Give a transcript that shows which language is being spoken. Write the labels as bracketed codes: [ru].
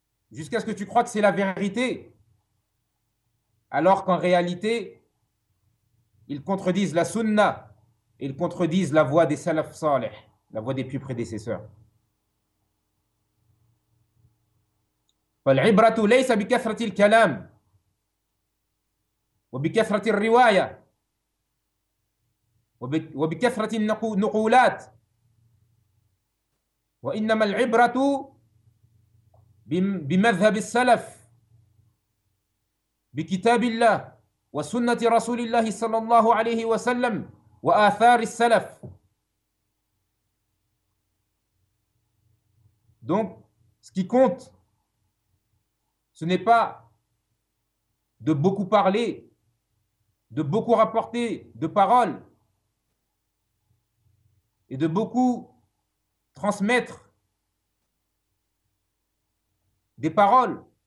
[fr] jusqu'à ce que tu crois que c'est la vérité, alors qu'en réalité, ils contredisent la sunna, ils contredisent la voie des salaf salih, la voie des plus prédécesseurs. [ar] فالعبرة ليس بكثرة الكلام وبكثرة الرواية وبكثرة النقولات وإنما العبرة بمذهب السلف بكتاب الله وسنة رسول الله صلى الله عليه وسلم وآثار السلف. [fr] Donc, ce qui compte, ce n'est pas de beaucoup parler, de beaucoup rapporter de paroles et de beaucoup transmettre des paroles,